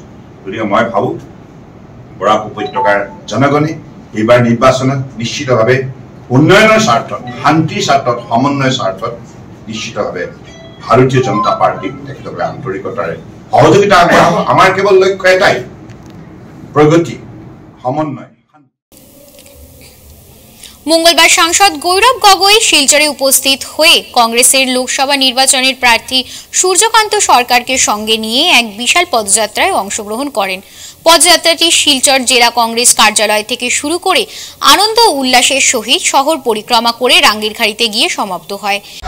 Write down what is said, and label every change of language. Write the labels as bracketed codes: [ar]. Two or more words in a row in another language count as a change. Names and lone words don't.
[as] গতিকে মই ভাবোঁ বৰাক উপত্যকাৰ জনগণে এইবাৰ নিৰ্বাচনত নিশ্চিতভাৱে উন্নয়নৰ স্বাৰ্থত, শান্তিৰ স্বাৰ্থত, সমন্বয়ৰ স্বাৰ্থত নিশ্চিতভাৱে ভাৰতীয় জনতা পাৰ্টীক তেখেতসকলে আন্তৰিকতাৰে সহযোগিতা আগবঢ়াব। আমাৰ কেৱল লক্ষ্য এটাই, প্ৰগতি, সমন্বয়। [bn] মঙ্গলবার সাংসদ গৌরব গগৈ শিলচরে উপস্থিত হয়ে কংগ্রেসের লোকসভা নির্বাচনের প্রার্থী সূর্যকান্ত সরকারকে সঙ্গে নিয়ে এক বিশাল পদযাত্রায় অংশগ্রহণ করেন। পদযাত্রাটি শিলচর জেলা কংগ্রেস কার্যালয় থেকে শুরু করে আনন্দ উল্লাসের সহিত শহর পরিক্রমা করে রাঙ্গিরখাড়িতে গিয়ে সমাপ্ত হয়।